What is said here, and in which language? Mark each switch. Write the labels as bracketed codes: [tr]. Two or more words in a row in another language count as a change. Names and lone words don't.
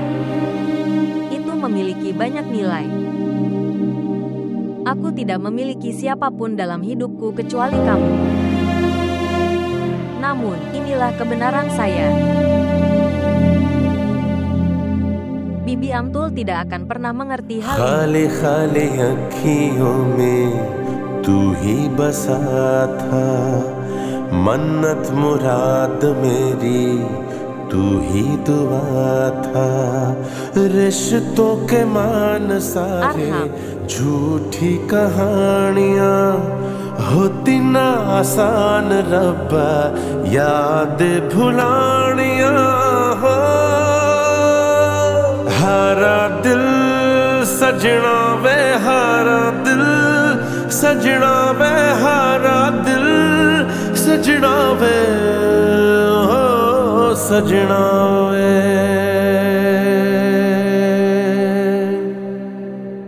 [id] Itu memiliki banyak nilai. Aku tidak memiliki siapapun dalam hidupku kecuali kamu. Namun, inilah kebenaran saya. Bibi Amtul tidak akan pernah mengerti hal ini. [hi] खाली अखियों में तू ही बसा था मन्नत मुराद मेरी तू ही दुआ था रिश्तों के मान सारे झूठी कहानियां होती ना आसान रब्बा याद भुलानियां हो हारा दिल सजना वे हारा दिल सजना वे हारा दिल सजना वे हो सजना वे